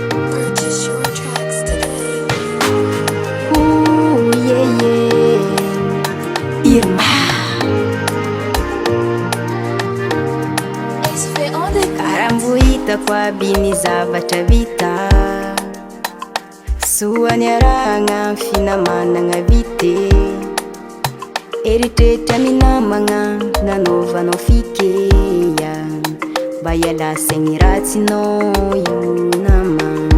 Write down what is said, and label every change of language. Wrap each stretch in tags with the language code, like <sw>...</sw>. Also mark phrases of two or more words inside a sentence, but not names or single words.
<en>Purchase your tracks today. Ooh, yeah, yeah. Irma. S V on the Karambo</en> <mg>hitako aby ny zavatra vita. Soa ny arahagna, finamanagna vite. Eritreritra minamagna, nanaovanao fikeya. Mba hiala saigny ratsinao io nama.</mg>